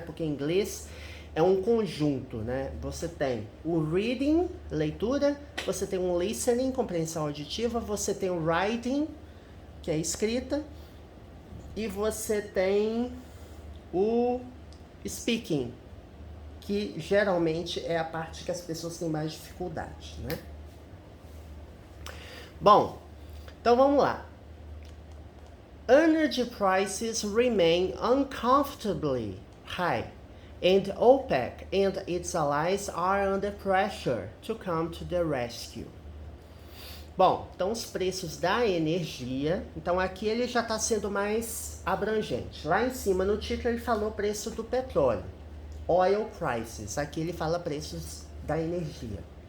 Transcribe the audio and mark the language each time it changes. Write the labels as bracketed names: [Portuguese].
[Portuguese] Porque em inglês é um conjunto, né? Você tem o reading, leitura, você tem o listening, compreensão auditiva, você tem o writing, que é escrita, e você tem o speaking, que geralmente é a parte que as pessoas têm mais dificuldade, né? Bom, então vamos lá. [English] Energy prices remain uncomfortably high, and OPEC and its allies are under pressure to come to the rescue. [Portuguese] Bom, então os preços da energia, então aqui ele já está sendo mais abrangente. Lá em cima no título ele falou preço do petróleo, oil prices, aqui ele fala preços da energia.